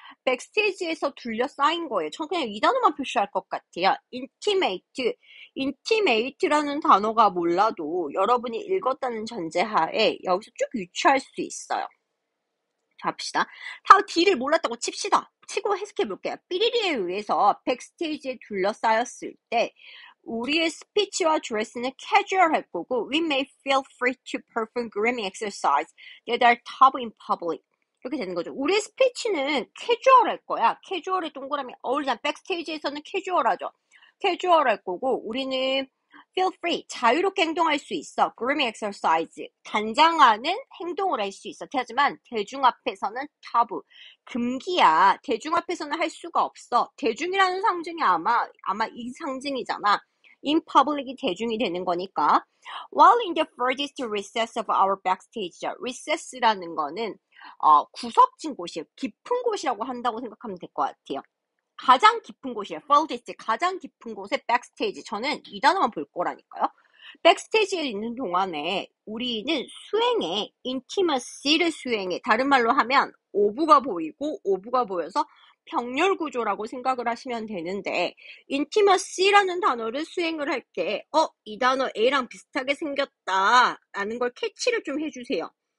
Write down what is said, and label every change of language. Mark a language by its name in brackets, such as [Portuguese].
[Korean] 백스테이지에서 둘러싸인 거예요. 저는 그냥 이 단어만 표시할 것 같아요. [English] intimate. [Korean] intimate라는 단어가 몰라도 여러분이 읽었다는 전제하에 여기서 쭉 유추할 수 있어요. 자, 봅시다. 다 D를 몰랐다고 칩시다. 치고 해석해 볼게요. 삐리리에 의해서 백스테이지에 둘러싸였을 때 우리의 스피치와 드레스는 캐주얼할 거고 [English] we may feel free to perform grooming exercise that are taboo in public. [Korean] 이렇게 되는 거죠. 우리의 스피치는 캐주얼할 거야. 캐주얼에 동그라미 어울리잖아. 백스테이지에서는 캐주얼하죠. 캐주얼할 거고 우리는 [English] feel free, [Korean] 자유롭게 행동할 수 있어. [English] grooming exercise, [Korean] 단장하는 행동을 할 수 있어. 하지만 대중 앞에서는 타부, 금기야. 대중 앞에서는 할 수가 없어. 대중이라는 상징이 아마 이 상징이잖아. [English] in public [Korean] 이 대중이 되는 거니까. [English] While in the furthest recess of our backstage, recess라는 [Korean] 거는 구석진 곳이에요. 깊은 곳이라고 한다고 생각하면 될 것 같아요. 가장 깊은 곳이에요. furthest, 가장 깊은 곳에 백스테이지. 저는 이 단어만 볼 거라니까요. 백스테이지에 있는 동안에 우리는 수행해, intimacy를 수행해. 다른 말로 하면 오부가 보이고 오부가 보여서 병렬 구조라고 생각을 하시면 되는데 intimacy라는 단어를 수행을 할 때 이 단어 A랑 비슷하게 생겼다 라는 걸 캐치를 좀 해주세요.